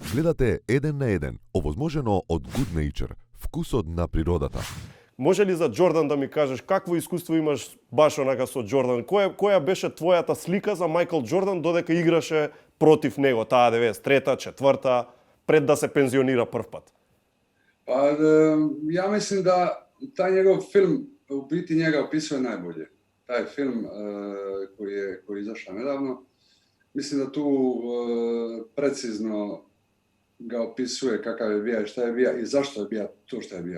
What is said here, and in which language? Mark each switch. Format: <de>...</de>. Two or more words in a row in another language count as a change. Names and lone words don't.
<mk>Гледате Еден на еден, овозможено од Good Nature, вкусот на природата. Може ли за Џордан да ми кажеш какво искуство имаш баш онака со Џордан? Која беше твојата слика за Мајкл Џордан додека играше против него таа 93-та, 4-та, пред да се пензионира прв пат?</mk> <hr>Pa ja mislim da taj njegov film u biti njega opisuje najbolje. Taj film koji je izašao nedavno, mislim da tu precizno ga opisuje kakav je bija i šta je bija i zašto je bija to što je bija.</hr>